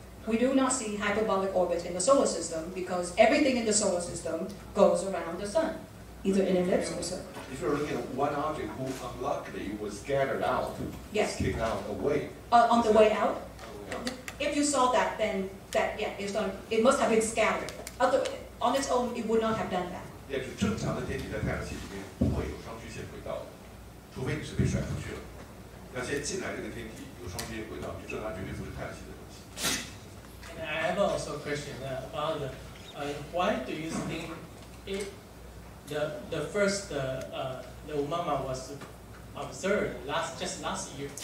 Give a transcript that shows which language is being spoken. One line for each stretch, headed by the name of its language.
English: We do not see hyperbolic orbits in the solar system because everything in the solar system goes around the sun, either in an ellipse or circle. If you're looking at one object who unluckily was scattered out, yes. Kicked out away. On the way out? If you saw that, then it must have been scattered. On its own, it would not have done that.
Chinese: 也是正常的天体在太阳系里面不会有双曲线轨道的，除非你是被甩出去了。要先进来这个天体有双曲线轨道，你知道它绝对不是太阳系的东西。
English: And I have also a question about why do you think the first the Umama was observed just last year?